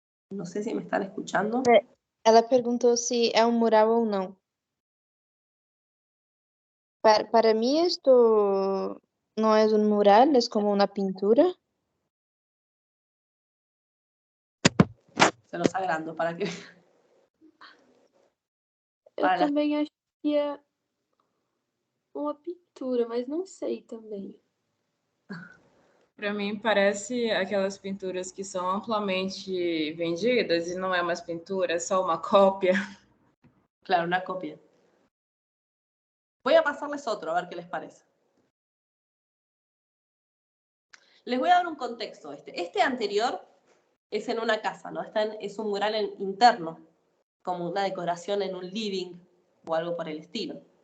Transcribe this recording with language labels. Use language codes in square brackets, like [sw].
[es] No sé si me están escuchando. [pt] Ela perguntou se é um mural ou não. [es] Para mí esto no es un mural, es como una pintura. Se los agrando para que... [pt] Eu também acho que é uma pintura, mas não sei também. Para mim, parece aquelas pinturas que são amplamente vendidas e não é mais pintura, é só uma cópia. [es] Claro, una copia. Voy a pasarles otro, a ver qué les parece. Les voy a dar un contexto. Este anterior es en una casa, ¿no? Es un mural interno, como una decoración en un living o algo por el estilo.